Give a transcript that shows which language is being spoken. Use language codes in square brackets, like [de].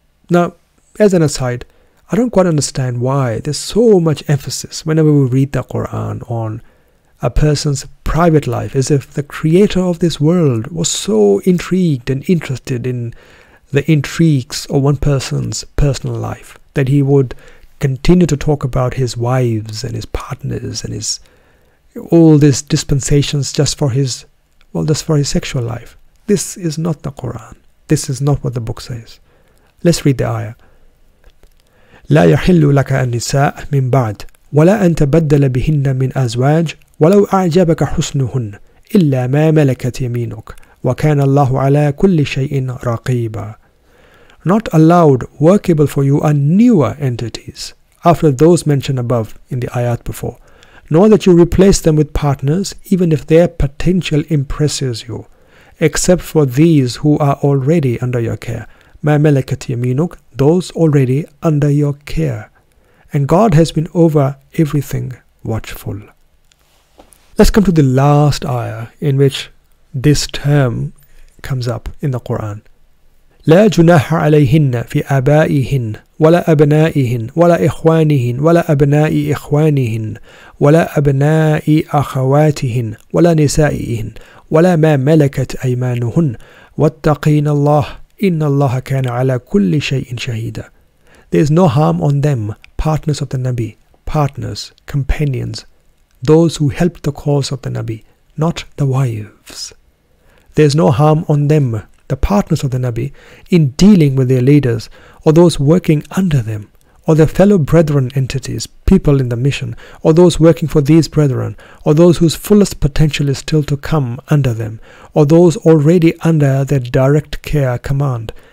[en] Now, as an aside, I don't quite understand why there's so much emphasis whenever we read the Quran on a person's private life, as if the creator of this world was so intrigued and interested in the intrigues of one person's personal life that he would continue to talk about his wives and his partners and his all these dispensations just for his sexual life. This is not the Quran. This is not what the book says. Let's read the ayah. [ar] لا يحل لك النساء من بعد ولا أن تبدل بهن من أزواج ولو أعجبك حسنهن إلا ما ملكت يمينك وكان الله على كل شيء رقيبا. [en] Not allowed, workable for you are newer entities after those mentioned above in the ayat before, nor that you replace them with partners even if their potential impresses you, except for these who are already under your care. [ar] Ma malakat yaminuk, [en] those already under your care. And God has been over everything watchful. Let's come to the last ayah in which this term comes up in the Quran. [ar] لا جناح عليهن في آبائهن ولا أبنائهن ولا إخوانهن ولا أبناء إخوانهن ولا أبناء أخواتهن ولا نسائهن ولا ما ملكت أيمانهن واتقين الله إن الله كان على كل شيء شهيدا. [en] There is no harm on them, partners of the Nabi, partners, companions, those who help the cause of the Nabi, not the wives. There is no harm on them, the partners of the Nabi, in dealing with their leaders or those working under them, or their fellow brethren entities, people in the mission, or those working for these brethren, or those whose fullest potential is still to come under them, or those already under their direct care command.